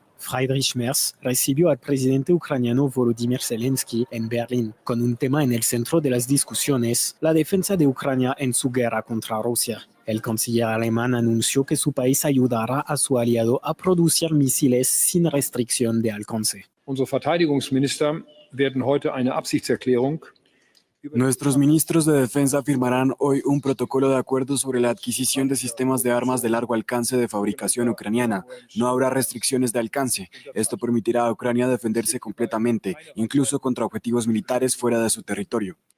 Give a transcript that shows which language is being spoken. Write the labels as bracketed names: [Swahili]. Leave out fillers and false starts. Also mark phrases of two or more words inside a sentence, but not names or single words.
[Spanish] Friedrich Merz recibió al presidente ucraniano Volodymyr Zelensky en Berlín, con un tema en el centro de las discusiones, la defensa de Ucrania en su guerra contra Rusia. El canciller alemán anunció que su país ayudará a su aliado a producir misiles sin restricción de alcance. [German] Unsere Verteidigungsminister werden heute eine Absichtserklärung. [Spanish] Nuestros ministros de defensa firmarán hoy un protocolo de acuerdo sobre la adquisición de sistemas de armas de largo alcance de fabricación ucraniana. No habrá restricciones de alcance. Esto permitirá a Ucrania defenderse completamente, incluso contra objetivos militares fuera de su territorio.